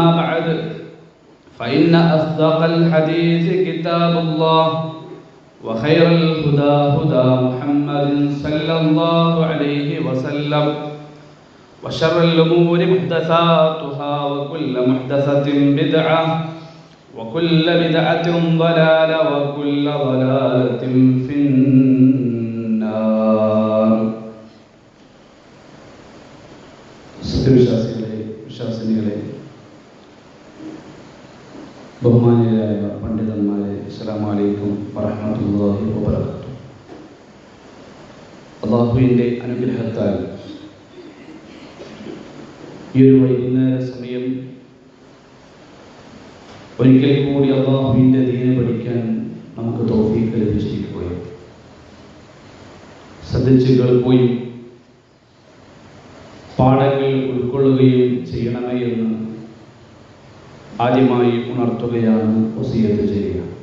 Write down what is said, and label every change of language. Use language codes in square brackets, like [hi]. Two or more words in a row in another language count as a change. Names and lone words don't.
[ar] بعد فإن أصدق الحديث كتاب الله وخير الهدى هدى محمد صلى الله عليه وسلم وشر الأمور محدثاتها وكل محدثة بدعة وكل بدعة ضلالة وكل ضلالة في النار. [ml] വിശ്വാസികളെ ബഹുമാനിയായ പണ്ഡിതന്മാരെ, [ar] السلام عليكم ورحمة الله وبركاته. [ml] അല്ലാഹുവിൻ്റെ അനുഗ്രഹത്താൽ ഈ ഒരു വൈകുന്നേര സമയം ഒരിക്കൽ കൂടി അല്ലാഹുവിൻ്റെ ദീനെ പഠിക്കാൻ നമുക്ക് തൗഫീഖ് ലഭിച്ചിരിക്കുകയും ശ്രദ്ധിച്ച് കേൾക്കുകയും പാഠങ്ങൾ ഉൾക്കൊള്ളുകയും ചെയ്യണമേ എന്ന് ആദ്യമായി ഉണർത്തുകയാണ്, വസിയത്ത് ചെയ്യുക.